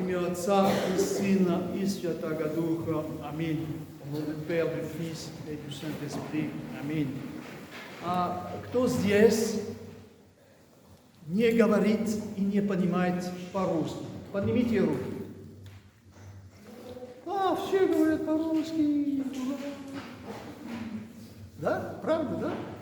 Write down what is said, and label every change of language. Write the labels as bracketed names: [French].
[Russian] Отца и Сына и Святаго Духа. Аминь. [French] Au nom du Père, du Fils et du Saint-Esprit. [Russian] Аминь. А кто здесь не говорит и не понимает по-русски? Поднимите руки. Все говорят по-русски. Да? Правда, да?